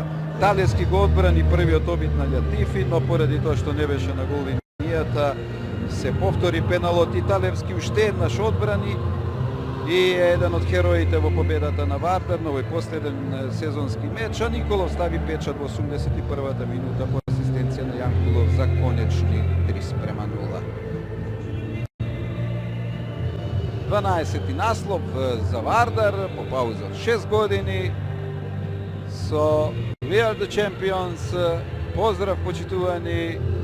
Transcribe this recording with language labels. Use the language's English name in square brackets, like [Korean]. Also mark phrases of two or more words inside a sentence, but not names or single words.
[Macedonian] Талевски го одбрани првиот обид на Љатифи, но поради тоа што не беше на гол линијата се повтори пеналот и Талевски уште еднаш одбрани и е еден од хероите во победата на Вардар на овој последен сезонски меч, а Николов стави печат во 81-та минута по асистенција на Јанкулов за конечни 3:0. 12-ти наслов за Вардар по пауза од 6 години. [English] So, we are the champions. [Macedonian] Поздрав, почитувани.